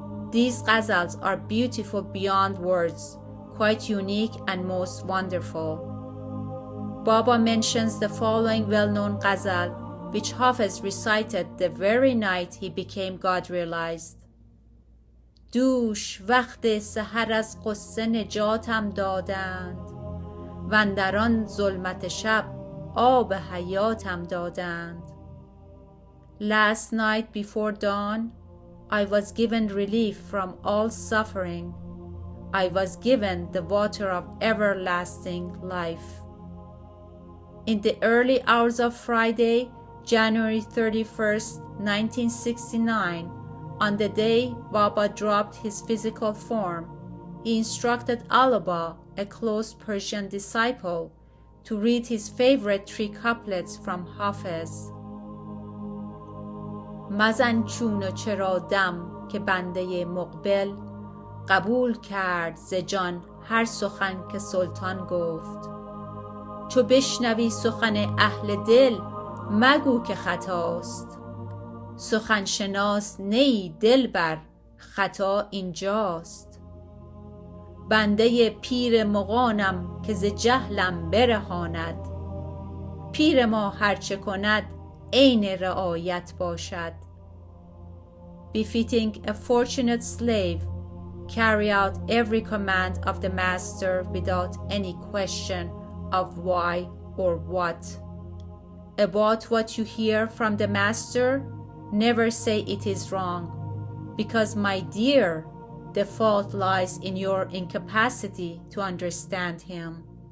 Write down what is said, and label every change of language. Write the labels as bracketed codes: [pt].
[en] These Ghazals are beautiful beyond words, quite unique and most wonderful. Baba mentions the following well-known Ghazal, which Hafez recited the very night he became God-realized. [fa] دوش وقت سحر از غصه نجاتم دادند و اندر آن ظلمت شب آب حیاتم دادند. [en] Last night before dawn, I was given relief from all suffering. I was given the water of everlasting life. In the early hours of Friday, January 31st, 1969, on the day Baba dropped his physical form, he instructed Alaba, a close Persian disciple, to read his favorite 3 couplets from Hafez. [fa] مزن چون و چرا دم که بنده مقبل قبول کرد ز جان هر سخن که سلطان گفت. چو بشنوی سخن اهل دل مگو که خطاست. سخن شناس نیی دلبر خطا اینجاست. بنده پیر مغانم که ز جهلم برهاند. پیر ما هرچه کند عین رعایت باشد. [en] Befitting a fortunate slave, carry out every command of the master without any question of why or what. About what you hear from the master, never say it is wrong, because my dear, the fault lies in your incapacity to understand him.